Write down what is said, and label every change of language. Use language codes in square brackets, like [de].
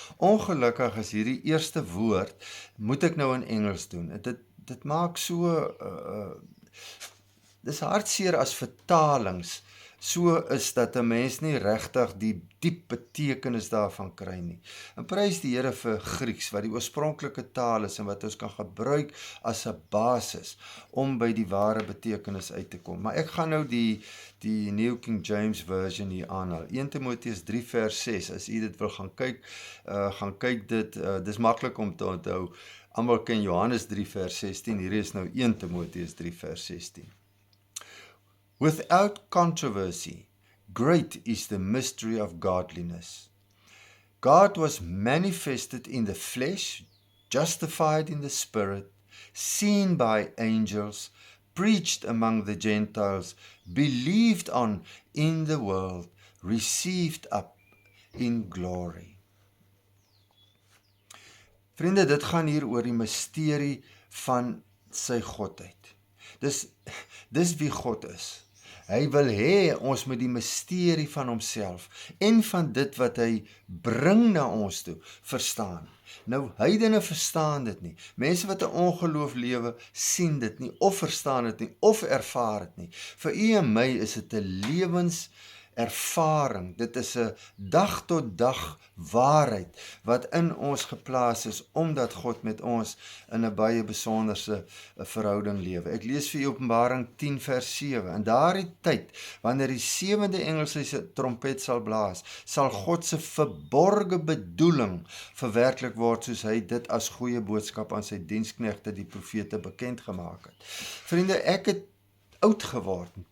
[af] Ongelukkig is hierdie eerste woord, moet ek nou in Engels doen. Dit maak so, dis hartseer as vertalings so is dat 'n mens nie regtig die diep betekenis daarvan kry nie. En prys die Here vir Grieks, wat die oorspronklike taal is en wat ons kan gebruik as 'n basis om by die ware betekenis uit te kom. Maar ek gaan nou die New King James Version hier aanhaal. 1 Timoteus 3 vers 6, as u dit wil gaan kyk dit, dis maklik om te onthou. Almal ken Johannes 3 vers 16, hier is nou 1 Timoteus 3 vers 16. [en] Without controversy, great is the mystery of godliness. God was manifested in the flesh, justified in the spirit, seen by angels, preached among the Gentiles, believed on in the world, received up in glory. [af] Vriende, dit gaan hier oor die misterie van sy godheid. Dis wie God is. Hy wil hê ons moet die misterie van homself en van dit wat hy bring na ons toe verstaan. Nou, heidene verstaan dit nie. Mense wat 'n ongeloof lewe, sien dit nie, of verstaan dit nie, of ervaar dit nie. Vir u en my is dit 'n lewenservaring. Dit is 'n dag tot dag waarheid wat in ons geplaas is, omdat God met ons in 'n baie besonderse verhouding lewe. Ek lees vir u Openbaring 10 vers 7. In daardie tyd, wanneer die 7de engel sy trompet sal blaas, sal God se verborge bedoeling verwerklik word, soos hy dit as goeie boodskap aan sy diensknegte, die profete, bekend gemaak het. Vriende, ek het oud geword.